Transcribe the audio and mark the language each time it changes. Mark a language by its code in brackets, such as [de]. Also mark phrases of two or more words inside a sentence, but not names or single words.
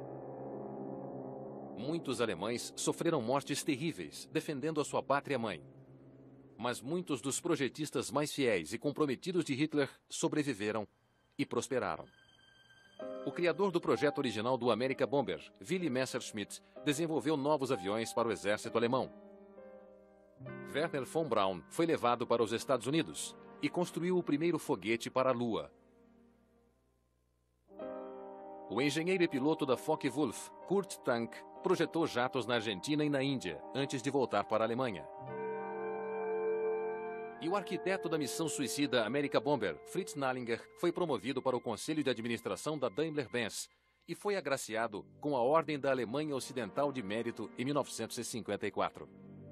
[pt] Muitos alemães sofreram mortes terríveis, defendendo a sua pátria-mãe. Mas muitos dos projetistas mais fiéis e comprometidos de Hitler sobreviveram e prosperaram. O criador do projeto original do America Bomber, Willy Messerschmitt, desenvolveu novos aviões para o exército alemão. Werner von Braun foi levado para os Estados Unidos e construiu o primeiro foguete para a Lua. O engenheiro e piloto da Focke-Wulf, Kurt Tank, projetou jatos na Argentina e na Índia, antes de voltar para a Alemanha. E o arquiteto da missão suicida America Bomber, Fritz Nallinger, foi promovido para o Conselho de Administração da Daimler-Benz e foi agraciado com a Ordem da Alemanha Ocidental de Mérito em 1954.